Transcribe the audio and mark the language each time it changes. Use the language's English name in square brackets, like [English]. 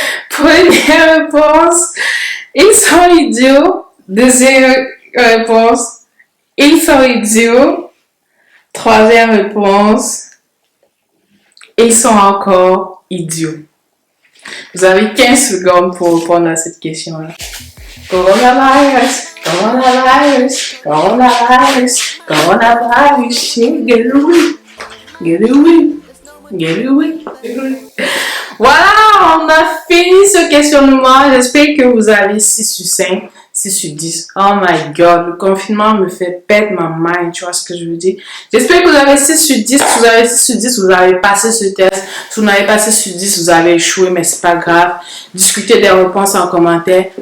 [French] Première réponse, ils sont idiots. Deuxième réponse, ils sont idiots. Troisième réponse, ils sont encore idiots. Vous avez 15 secondes pour répondre à cette question-là. [English] Coronavirus, coronavirus, coronavirus, coronavirus, get away, get away, get away. [French] Voilà, on a fini ce questionnement. J'espère que vous avez 6 sur 5, 6 sur 10. [English] Oh my god, [French] le confinement me fait perdre ma mind, tu vois ce que je veux dire. J'espère que vous avez 6 sur 10. Si vous avez 6 sur 10, vous avez passé ce test. Si vous n'avez pas 6 sur 10, vous avez échoué, mais c'est pas grave. Discutez des réponses en commentaire.